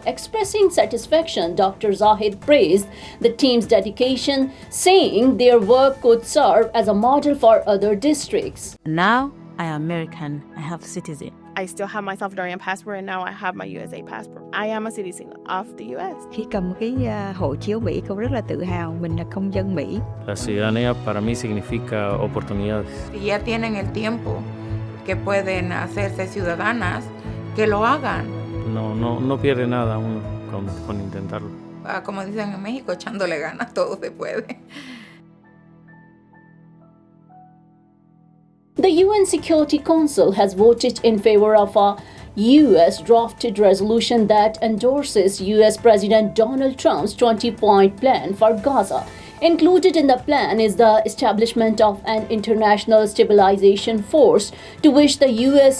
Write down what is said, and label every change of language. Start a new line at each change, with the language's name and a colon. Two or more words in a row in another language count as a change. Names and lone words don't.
English: Expressing satisfaction, Dr. Zahid praised the team's dedication, saying their work could serve as a model for other districts. Now I am American. I have citizen. I still have my Salvadorian passport and now I have my USA passport. I am a citizen of the US.
Vietnamese: Khi cầm cái hộ chiếu Mỹ, con rất là tự hào mình là công dân Mỹ.
Spanish: La ciudadanía para mí significa oportunidades. Si ya tienen el tiempo que pueden hacerse ciudadanas, que lo hagan. No pierde nada uno con intentarlo. Como dicen en México, echándole ganas, todo se puede.
English: The UN Security Council has voted in favor of a U.S. drafted resolution that endorses U.S. President Donald Trump's 20-point plan for Gaza. Included in the plan is the establishment of an international stabilization force to which the U.S.